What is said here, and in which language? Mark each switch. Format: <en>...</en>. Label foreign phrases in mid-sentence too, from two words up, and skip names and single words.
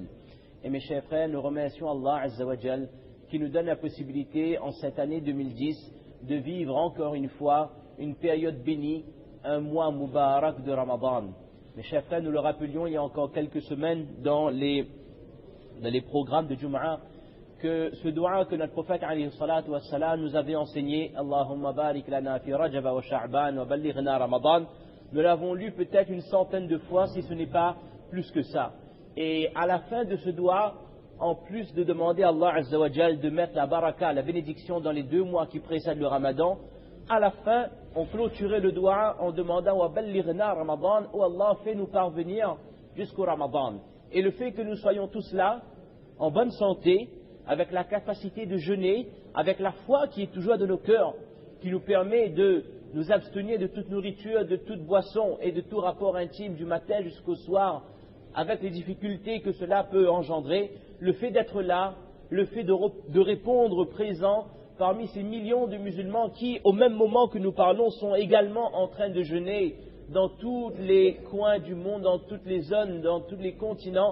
<fr>Et mes chers frères, nous remercions Allah</fr> <ar>عز وجل</ar> <fr>qui nous donne la possibilité en cette année 2010 de vivre encore une fois une période bénie, un mois Mubarak de Ramadan. Mes chers frères, nous le rappelions il y a encore quelques semaines dans les programmes de Jum'a que ce doua que notre prophète</fr> <ar>عليه الصلاة والسلام</ar> <fr>nous avait enseigné,</fr> <ar>اللهم بارك لنا في رجب وشعبان وبلغنا رمضان,</ar> <fr>nous l'avons lu peut-être une centaine de fois si ce n'est pas plus que ça. Et à la fin de ce doua, en plus de demander à Allah</fr> <ar>عز وجل</ar> <fr>de mettre la baraka, la bénédiction dans les 2 mois qui précèdent le Ramadan, à la fin, on clôturait le doua en demandant</fr> <ar>وبلغنا رمضان,</ar> <fr>oh Allah, fais-nous parvenir jusqu'au Ramadan. Et le fait que nous soyons tous là, en bonne santé, avec la capacité de jeûner, avec la foi qui est toujours dans nos cœurs, qui nous permet de nous abstenir de toute nourriture, de toute boisson et de tout rapport intime du matin jusqu'au soir, avec les difficultés que cela peut engendrer, le fait d'être là, le fait de répondre présent parmi ces millions de musulmans qui, au même moment que nous parlons, sont également en train de jeûner dans tous les coins du monde, dans toutes les zones, dans tous les continents.</fr>